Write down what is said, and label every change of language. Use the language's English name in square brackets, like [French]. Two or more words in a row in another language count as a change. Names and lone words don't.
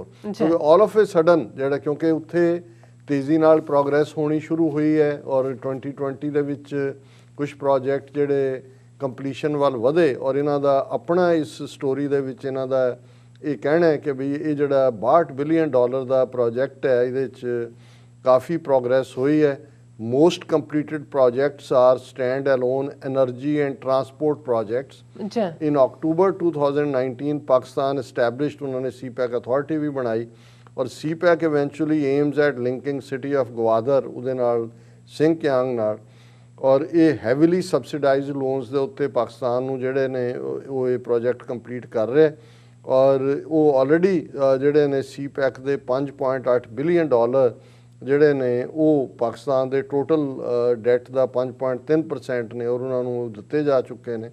[English] so all of a sudden [Punjabi] ਜਿਹੜਾ ਕਿਉਂਕਿ ਉੱਥੇ ਤੇਜ਼ੀ ਨਾਲ ਪ੍ਰੋਗਰੈਸ ਹੋਣੀ ਸ਼ੁਰੂ ਹੋਈ ਹੈ ਔਰ 2020 ਦੇ ਵਿੱਚ ਕੁਛ ਪ੍ਰੋਜੈਕਟ ਜਿਹੜੇ ਕੰਪਲੀਸ਼ਨ ਵੱਲ ਵਧੇ ਔਰ ਇਹਨਾਂ ਦਾ ਆਪਣਾ ਇਸ ਸਟੋਰੀ ਦੇ ਵਿੱਚ ਇਹਨਾਂ ਦਾ ਇਹ ਕਹਿਣਾ ਹੈ ਕਿ ਵੀ ਇਹ ਜਿਹੜਾ $62 ਬਿਲੀਅਨ ਦਾ ਪ੍ਰੋਜੈਕਟ ਹੈ ਇਹਦੇ 'ਚ ਕਾਫੀ ਪ੍ਰੋਗਰੈਸ ਹੋਈ ਹੈ। [English] most completed projects are stand-alone energy and transport projects. In October 2019 Pakistan established [Hindi] उन्होंने CPEC authority भी बनाई और [English] CPEC eventually aims at linking city of Gwadar [Punjabi] ਉਹਦੇ ਨਾਲ ਸਿੰਕਿਆਂਗ ਨਾਲ ਔਰ ਇਹ [English] heavily subsidized loans [Punjabi] ਦੇ ਉੱਤੇ ਪਾਕਿਸਤਾਨ ਨੂੰ ਜਿਹੜੇ ਨੇ ਉਹ ਇਹ ਪ੍ਰੋਜੈਕਟ ਕੰਪਲੀਟ ਕਰ ਰਹੇ ਔਰ ਉਹ ਆਲਰੇਡੀ ਜਿਹੜੇ ਨੇ CPEC ਦੇ $5.8 ਬਿਲੀਅਨ ਜਿਹੜੇ ਨੇ ਉਹ ਪਾਕਿਸਤਾਨ ਦੇ [English] total debt [Punjabi] ਦਾ 5.3% ਨੇ ਔਰ ਉਹਨਾਂ ਨੂੰ ਦਿੱਤੇ ਜਾ ਚੁੱਕੇ ਨੇ।